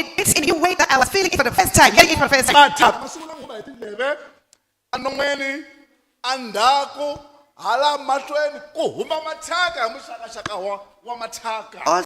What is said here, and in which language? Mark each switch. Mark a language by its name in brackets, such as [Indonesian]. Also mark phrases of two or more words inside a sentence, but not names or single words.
[English] It beats in a new way that I was feeling it for the first time, getting it for the first time. [Tsonga] Mathaka ma sungula ngoma hi tindleve a non'weni a ndzhaku hala mahlweni ku huma mathaka hi muxakaxaka wa mathaka. [English] All